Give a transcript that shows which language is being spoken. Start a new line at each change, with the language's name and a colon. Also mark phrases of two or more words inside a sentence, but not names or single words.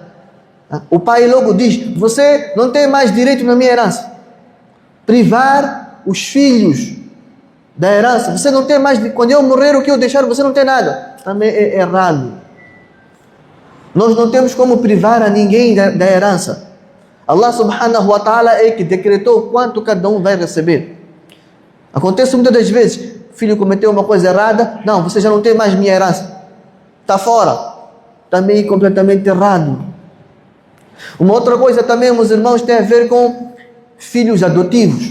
Portuguese: O pai logo diz, você não tem mais direito na minha herança. Privar os filhos da herança, você não tem mais, quando eu morrer o que eu deixar, você não tem nada. Também é errado. Nós não temos como privar a ninguém da herança. Allah
Arabic: سبحانه وتعالى
Portuguese: é que decretou quanto cada um vai receber. Acontece muitas das vezes, o filho cometeu uma coisa errada, não, você já não tem mais minha herança. Está fora. Também é completamente errado. Uma outra coisa também, meus irmãos, tem a ver com filhos adotivos.